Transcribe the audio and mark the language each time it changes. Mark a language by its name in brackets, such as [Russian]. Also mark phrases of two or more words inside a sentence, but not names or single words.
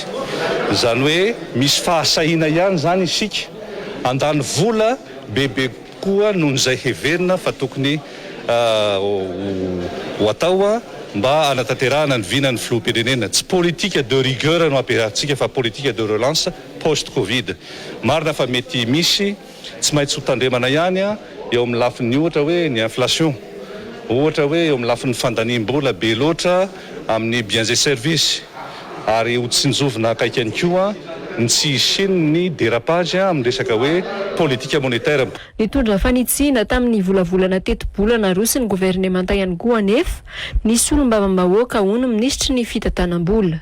[Malagasy] Zany hoe misy fahasahina ihany zany isika andany vola bebe koa noho izay heverina fa tokony ho atao mba anatanterahana ny vinan'ny filoham-pirenena. Tsy [French] politique de rigueur [Malagasy] no ampiarahantsika fa [French] politique de relance post-Covid. [Malagasy] Marina fa mety misy tsy maintsy ho tandremana ihany eo amin'ny lafin'ny ohatra hoe ny inflation, ohatra hoe eo amin'ny lafin'ny fandaniam-bola be loatra amin'ny [French] biens et services [Malagasy] ary ho tsinjovina akaiky ihany koa ny tsy isiny ny dérapage amin'ny resaka hoe politika monétaire. Nitondra fanitsina tamin'ny volavolana teti-bola narosy ny gouvernemanta ihany koa anefa ny solombavambahoaka ho no ministry ny fitantanam-bola.